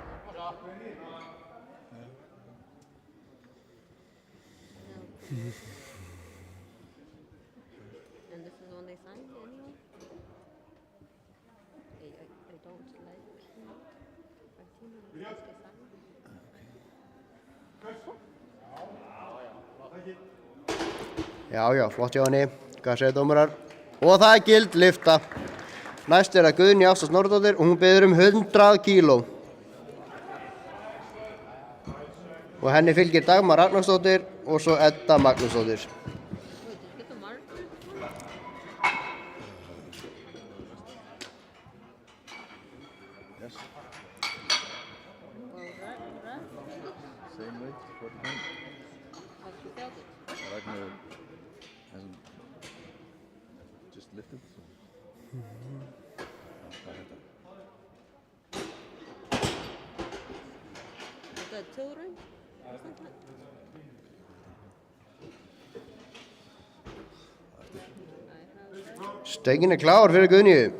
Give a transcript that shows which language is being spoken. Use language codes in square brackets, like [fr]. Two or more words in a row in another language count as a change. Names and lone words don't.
[en] And this is the one they signed anyway? I don't like Martina because they signed. [is] Já, flott hjá henni. Hvað segja dómarar? Og það er gild lyfta. Næst er að Guðný Ásta Snorradóttir og hún biður 100 kíló. Og henni fylgir Dagmar Ragnarsdóttir og svo Edda Magnúsdóttir. [en] Wait, did you get the marker? Yes. Well, right? Same weight, 49. But you felt it. Ragnar hasn't just lifted, so. [is] Hvað er þetta? [en] Is that children? Or something? [is] Stöngin er klár fyrir Guðnýju.